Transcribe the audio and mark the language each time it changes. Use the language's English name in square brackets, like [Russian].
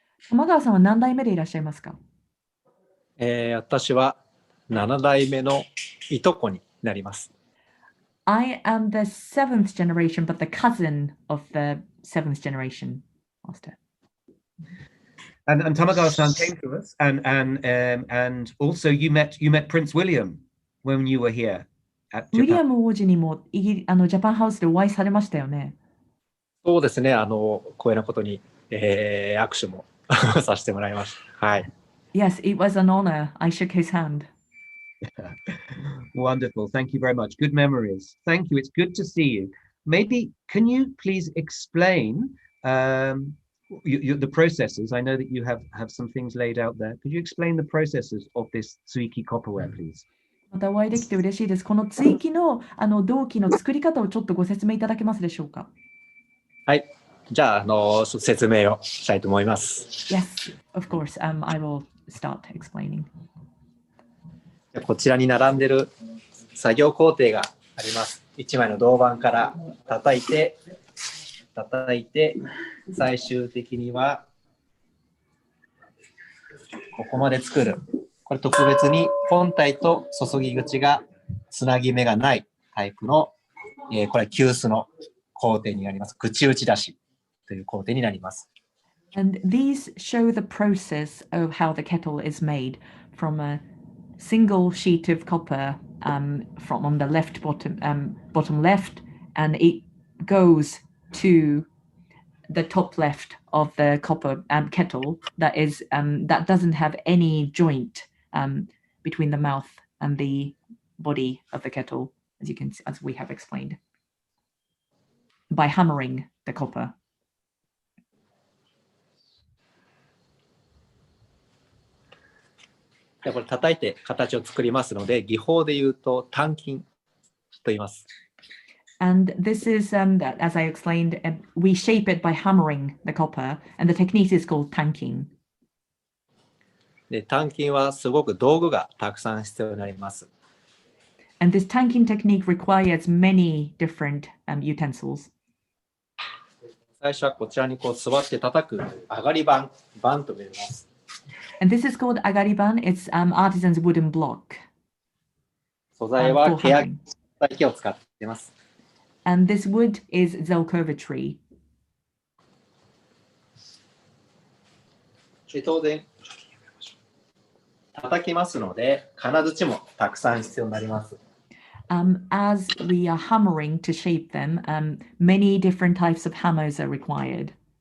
[Japanese] 玉川さんは何代目でいらっしゃいますか？私は7代目のいとこになります。 [English] I am the 7th generation, but the cousin of the 7th generation master. And Tamagawa-san came to us, and also you met Prince William when you were here at [Japanese] ウィリア [English] Japan. [Japanese] ム王子にもジャパンハウスでお会いされましたよね。そうですね、光栄なことに、握手もさせてもらいました。はい。 [English] Yes, it was an honor. I shook his hand. Wonderful. Thank you very much. Good memories. Thank you. It's good to see you. Maybe can you please explain the processes? I know that you have some things laid out there. Could you explain the processes of this tsuiki copperware, please? [Japanese] またお会いできて嬉しいです。この追記の銅器の作り方をちょっとご説明いただけますでしょうか？はい。じゃあ、説明をしたいと思います。 [English] Yes, of course. I will start explaining. [Japanese] こちらに並んでる作業工程があります。 1枚の銅板から叩いて、最終的にはここまで作る。これ特別に本体と注ぎ口がつなぎ目がないタイプの、これは急須の工程になります。口打ち出しという工程になります。 [English] And these show the process of how the kettle is made from a single sheet of copper from on the left bottom left, and it goes to the top left of the copper kettle that is that doesn't have any joint between the mouth and the body of the kettle, as we have explained, by hammering the copper. [Japanese] これ叩いて形を作りますので、技法で言うと鍛金と言います。 [English] And this is that, as I explained, we shape it by hammering the copper, and the technique is called tanking. [Japanese] で、鍛金はすごく道具がたくさん必要になります。 [English] And this tanking technique requires many different utensils. [Japanese] 最初はこちらにこう座って叩く上がり板と呼びます。 [English] And this is called agariban. It's artisan's wooden block. [Japanese] 素材は木を使っています。 [English] And this wood is Zelkova tree. [Japanese] 当然叩きますので、金槌もたくさん必要になります。 [English] As we are hammering to shape them, many different types of hammers are required.